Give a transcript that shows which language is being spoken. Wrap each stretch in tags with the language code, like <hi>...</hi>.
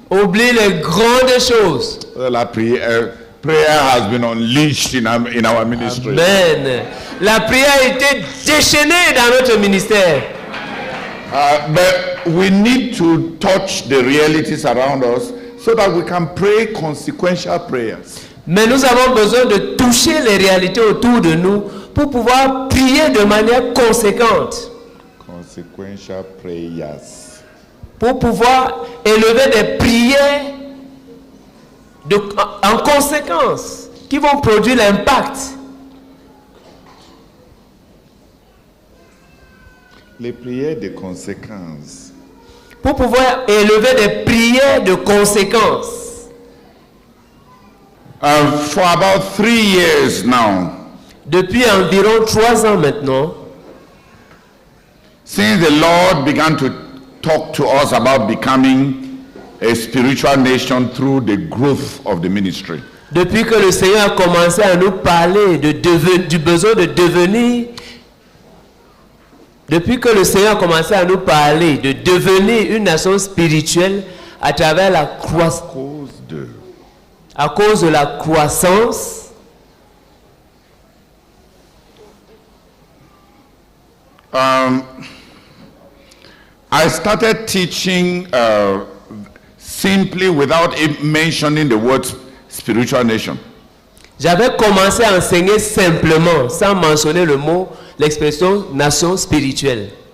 <fr>Oublie les grandes choses. La prière</fr> <en>has been unleashed in our ministry. Amen.</en> <fr>La prière a été déchaînée dans notre ministère.</fr> <en>But we need to touch the realities around us so that we can pray consequential prayers.</en> <fr>Mais nous avons besoin de toucher les réalités autour de nous pour pouvoir prier de manière conséquente.</fr> <en>Consequential prayers.</en> <fr>Pour pouvoir élever des prières en conséquence qui vont produire l'impact. Les prières de conséquences. Pour pouvoir élever des prières de conséquences.</fr> <en>For about 3 years now.</en> <fr>Depuis environ 3 ans maintenant.</fr> <en>Since the Lord began to talk to us about becoming a spiritual nation through the growth of the ministry.</en> <fr>Depuis que le Seigneur a commencé à nous parler du besoin de devenir. Depuis que le Seigneur a commencé à nous parler de devenir une nation spirituelle à travers la croissance. À cause de la croissance.</fr> <en>I started teaching simply without mentioning the word spiritual nation.</en> <fr>J'avais commencé à enseigner simplement, sans mentionner l'expression nation spirituelle.</fr>